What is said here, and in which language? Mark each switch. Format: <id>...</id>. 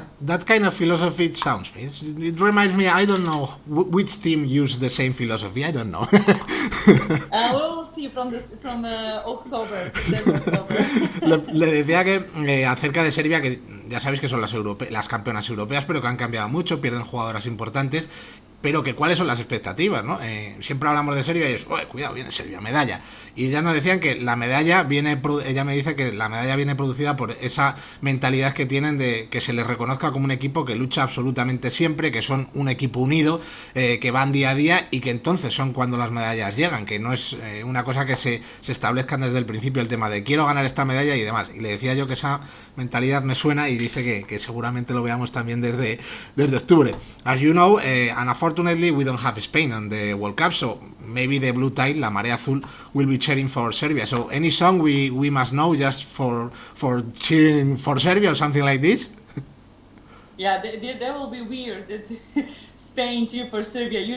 <en>That kind of philosophy, it sounds me. It reminds me, I don't know which team used the same philosophy, I don't know. We will see from October, September, October.</en> <es>Le decía que acerca de Serbia, que ya sabéis que son las campeonas europeas, pero que han cambiado mucho, pierden jugadoras importantes, pero que cuáles son las expectativas, ¿no? Siempre hablamos de Serbia y es, cuidado, viene Serbia, medalla. Y ya nos decían que la medalla ella me dice que la medalla viene producida por esa mentalidad que tienen de que se les reconozca como un equipo que lucha absolutamente siempre, que son un equipo unido, que van día a día y que entonces son cuando las medallas llegan, que no es una cosa que se establezcan desde el principio el tema de quiero ganar esta medalla y demás. Y le decía yo que esa mentalidad me suena y dice que seguramente lo veamos también desde octubre.</es> <en>As you know, and unfortunately we don't have Spain on the World Cup, so maybe the blue tide,</en> <es>la marea azul,</es> <en>will be cheering for Serbia. So any song we must know just for cheering for Serbia or something like this? Yeah, that will be weird that Spain cheer for Serbia.</en>